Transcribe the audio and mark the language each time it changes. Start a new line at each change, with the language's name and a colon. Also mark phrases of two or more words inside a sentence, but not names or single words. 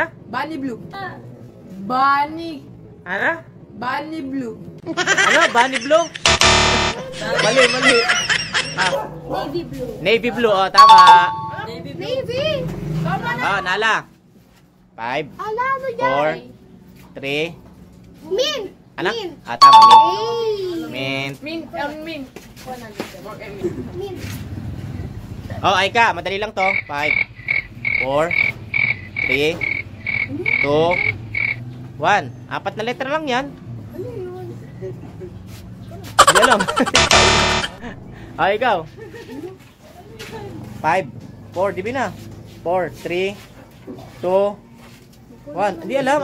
English: Bunny blue. Bunny.
Filipino: Ano?
English: Bunny blue.
Filipino: Ano?
English: Bunny blue?
Filipino: Mali.
English: Navy blue. Navy blue. Tama.
Filipino: Navy! Nala. 5, Ala, ano yan? 4, 3. Mint! Ano? Mint! Tama. Mint! Mint. Mint. Mint! Aika. Madali lang to. 5, 4, 3, 2, 1. 4 na letra lang yan. Ano yun? Hindi alam. Ikaw. 5, 4. Divina. 4, 3, 2, 1. Hindi alam.